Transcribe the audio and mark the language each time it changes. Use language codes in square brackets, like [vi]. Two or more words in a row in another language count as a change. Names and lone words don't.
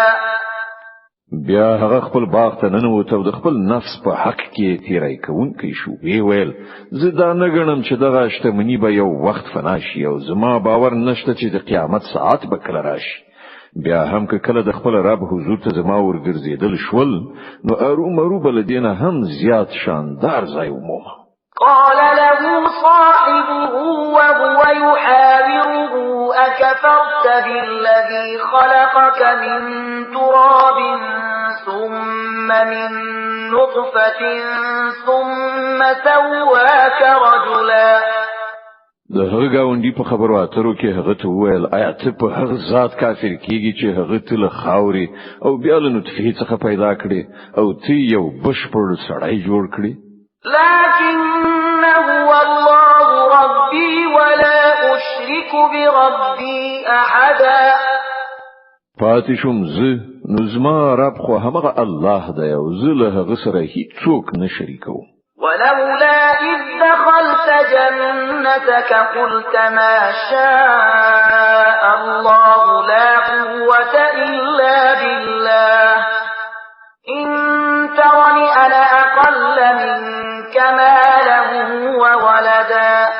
[ps] بیا هغه خپل باغ ته ننوت او د خپل نفس په حق کې تیری کوونکی شو. وی ویل زه دا نه ګڼم چې دغه شتمني به یو وخت فنا شي او زما باور نشته چې د قیامت ساعت به کله راشي. بیا هم که کله د خپل رب حضور ته زما ورګرځیدل شول نو ارومرو بلدینه هم زیات شاندار ځای ومومه. [ar] قال له صاحبه وهو يحاوره أكفرت بالذي خلقك من تراب ثم من نطفة ثم سواك رجلا. [ps] د هغه گاونډي په خبرو اترو کې هغه ته وویل آیا ته په هغه ذات کافر کیږي چې هغه ته له خاوري او بیا له نطفه څخه پیدا کړي او ته یو بشپړ سړی جوړ کړي. [ar] لكنه الله ربي ولا أشرك بربي أحدا. [ps] پاتې شوم زه نو زما رب خو همغه الله دی او زه له هغه سره هیڅوک نه شریکوم. [ar] ولولا إذ دخلت جنتك قلت ما شاء الله لا قوة إلا بالله إن ترني أنا أقل منك مالا وولدا